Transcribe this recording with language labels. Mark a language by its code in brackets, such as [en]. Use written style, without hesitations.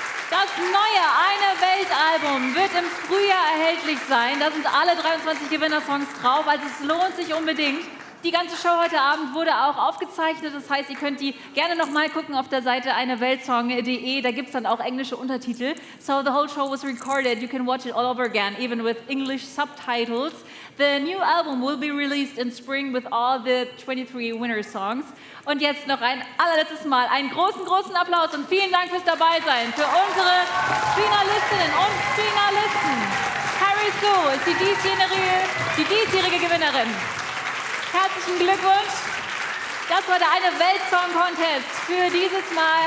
[de] Das neue Eine Welt-Album wird im Frühjahr erhältlich sein. Da sind alle 23 Gewinnersongs drauf, also es lohnt sich unbedingt. Die ganze Show heute Abend wurde auch aufgezeichnet, das heißt, ihr könnt die gerne nochmal gucken auf der Seite eineweltsong.de, da gibt es dann auch englische Untertitel. [en] So the whole show was recorded, you can watch it all over again, even with English subtitles. The new album will be released in spring with all the 23 winner songs. [de] Und jetzt noch ein allerletztes Mal einen großen, großen Applaus und vielen Dank fürs Dabeisein für unsere Finalistinnen und Finalisten. Harry Sue ist die diesjährige Gewinnerin. Herzlichen Glückwunsch. Das war der Eine Welt Song Contest für dieses Mal.